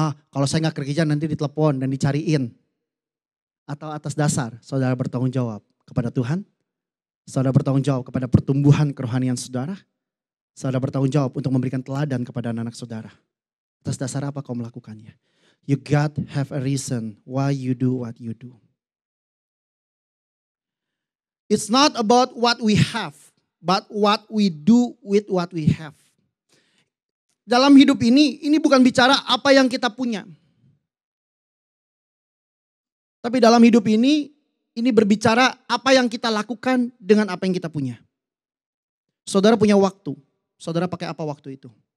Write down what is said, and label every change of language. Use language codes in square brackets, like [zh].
[id] Kalau saya gak ke gereja nanti ditelepon dan dicariin. Atau atas dasar saudara bertanggung jawab kepada Tuhan. Saudara bertanggung jawab kepada pertumbuhan kerohanian saudara. Saudara bertanggung jawab untuk memberikan teladan kepada anak-anak saudara. Atas dasar apa kau melakukannya? [en] You got have a reason why you do what you do. It's not about what we have, but what we do with what we have. [id] Dalam hidup ini bukan bicara apa yang kita punya. Tapi dalam hidup ini berbicara apa yang kita lakukan dengan apa yang kita punya. Saudara punya waktu, saudara pakai apa waktu itu?